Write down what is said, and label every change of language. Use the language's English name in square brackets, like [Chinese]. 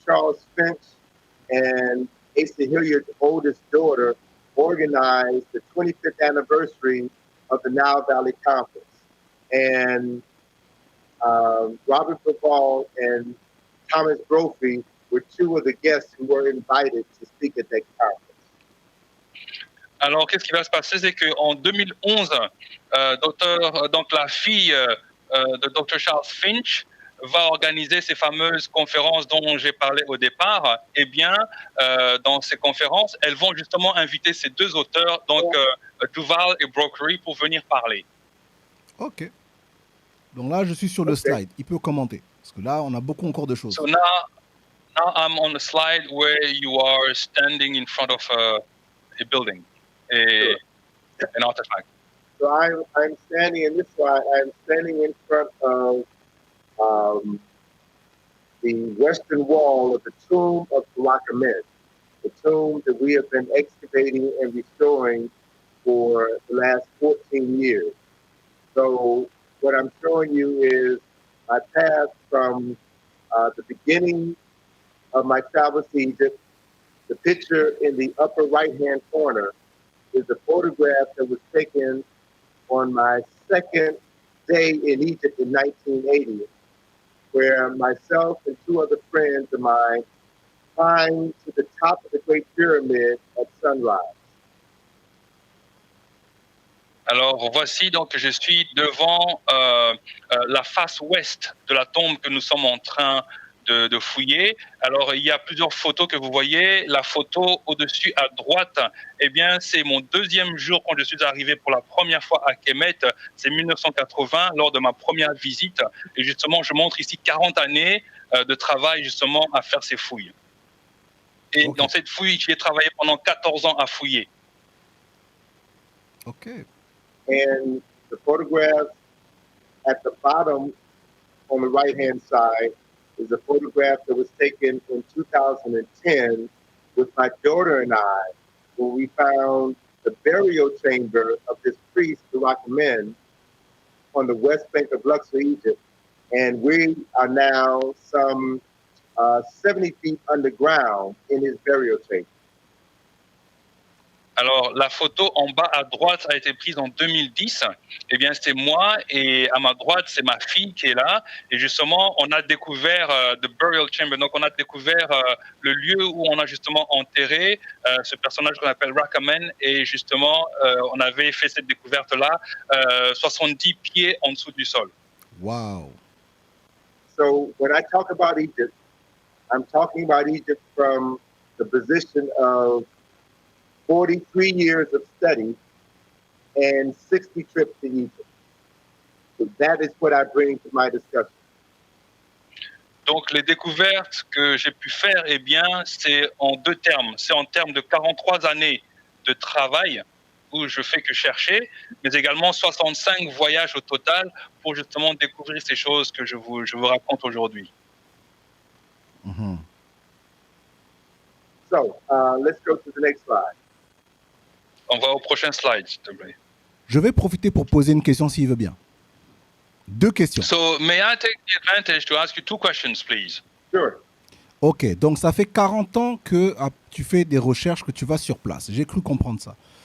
[English] Charles Finch and Asa Hilliard's oldest daughter organized the 25th anniversary of the Nile Valley Conference. And Robert Duval and Thomas Brophy were two of the guests who were invited to speak at that conference. [French] Alors, qu'est-ce qui va se passer? C'est qu'en 2011, donc la fille de Dr. Charles Finch va organiser ces fameuses conférences dont j'ai parlé au départ. Eh bien, dans ces conférences, elles vont justement inviter ces deux auteurs, donc Duval et Brockery, pour venir parler. Ok. Donc là, je suis sur le slide. Il peut commenter. Parce que là, on a beaucoup encore de choses. [English] So now I'm on the slide where you are standing in front of a building, an artifact. So I'm standing in this slide. I'm standing in front of the western wall of the tomb of Tutankhamun, the tomb that we have been excavating and restoring for the last 14 years. So what I'm showing you is my path from the beginning of my travels to Egypt. The picture in the upper right-hand corner is a photograph that was taken on my second day in Egypt in 1980, where myself and two other friends of mine climbed to the top of the Great Pyramid at sunrise. [French] Alors voici donc je suis devant la face ouest de la tombe que nous sommes en train de fouiller. Alors il y a plusieurs photos que vous voyez. La photo au-dessus à droite, eh bien c'est mon deuxième jour quand je suis arrivé pour la première fois à Kemet. C'est 1980 lors de ma première visite. Et justement je montre ici 40 années de travail justement à faire ces fouilles. Et dans cette fouille, j'ai travaillé pendant 14 ans à fouiller. Ok. [English] And the photograph at the bottom on the right-hand side is a photograph that was taken in 2010 with my daughter and I, where we found the burial chamber of this priest, Tutankhamun, on the west bank of Luxor, Egypt. And we are now some 70 feet underground in his burial chamber. [French] Alors, la photo en bas à droite a été prise en 2010. Eh bien, c'est moi et à ma droite, c'est ma fille qui est là. Et justement, on a découvert [English] the burial chamber. [French] Donc, on a découvert le lieu où on a justement enterré ce personnage qu'on appelle Rakamen. Et justement, on avait fait cette découverte-là 70 pieds en dessous du sol. Wow. [English] So, when I talk about Egypt, I'm talking about Egypt from the position of 43 years of study and 60 trips to Egypt. So that is what I bring to my discussion. [French] Donc, les découvertes que j'ai pu faire, eh bien, c'est en deux termes. C'est en termes de 43 années de travail où je fais que chercher, mais également 65 voyages au total pour justement découvrir ces choses que je vous raconte aujourd'hui. Mhm. [English] So let's go to the next slide. [French] On va au prochain slide, s'il te plaît. Je vais profiter pour poser une question s'il veut bien. Deux questions. [English] So, may I take the advantage to ask you two questions, please? Sure. [French] Ok, donc ça fait 40 ans que tu fais des recherches, que tu vas sur place. J'ai cru comprendre ça.